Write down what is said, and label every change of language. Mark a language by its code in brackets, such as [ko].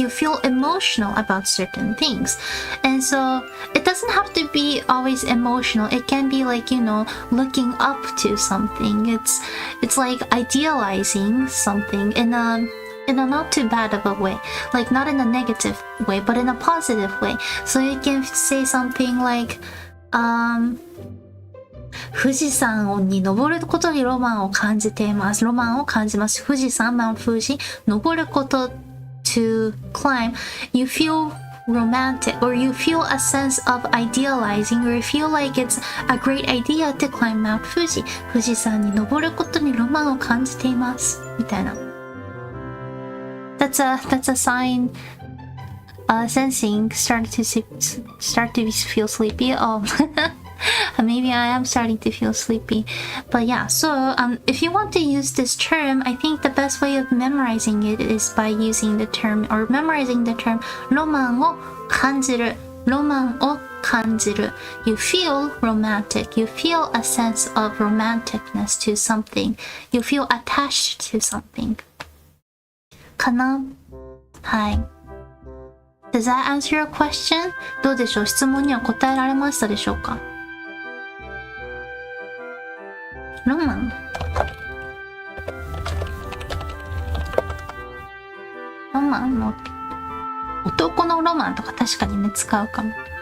[en] You feel emotional about certain things. And so, it doesn't have to be always emotional. It can be like, you know, looking up to something. It's like idealizing something. And in a not too bad of a way, like not in a negative way, but in a positive way. So you can say something like, [ja] 富士山に登ることにロマンを感じています。ロマンを感じます。 [en] 富士山、Mount Fuji、 [ja] 登ること [en] to climb. You feel romantic, or you feel a sense of idealizing, or you feel like it's a great idea to climb Mount Fuji. [ja] 富士山に登ることにロマンを感じています。みたいな。 [en] That's a sign. Sensing start to feel sleepy. Oh. Maybe I am starting to feel sleepy. But yeah, so if you want to use this term, I think the best way of memorizing it is by using the term, or memorizing the term [ja] ロマンを感じる。ロマンを感じる。 [en] You feel romantic. You feel a sense of romanticness to something. You feel attached to something. [ja] かな？はい。 [en] Does that answer your question? [ja] どうでしょう？質問には答えられましたでしょうか？ロマンの男のロマンとか確かにね使うかも。